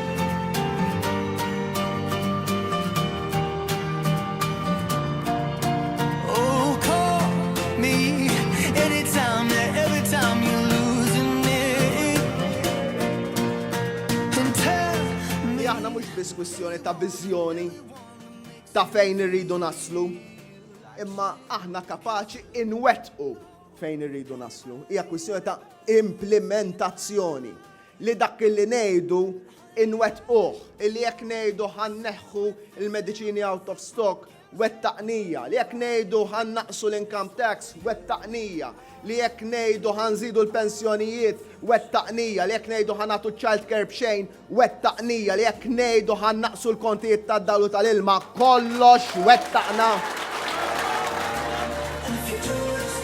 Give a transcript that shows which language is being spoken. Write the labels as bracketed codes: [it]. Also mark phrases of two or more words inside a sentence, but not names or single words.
[en] Oh, call me anytime, every time you're losing it. And tell me. [mt] Aħna mhux biss kwistjoni ta' viżjoni ta' fejn irridu naslu, imma aħna kapaċi inwettqu fejn irridu naslu. Hija kwistjoni ta' implementazzjoni li dak li ngħidu inwettquh, li jekk ngħidu ħanneħħu il-mediċini [en] out of stock [mt] wettaqnija, li jekk ngħidu ħannaqsu l- [en] income tax [mt] wettaqnija, li jekk ngħidu ħanżidu l-pensjonijiet wettaqnija, li jekk ngħidu ħanatu [en] child care [mt] b'xejn wettaqnija, li jekk ngħidu ħannaqsu l-kontijiet tad-dawlu tal-ilma, kollox wettaqna. [en] And the future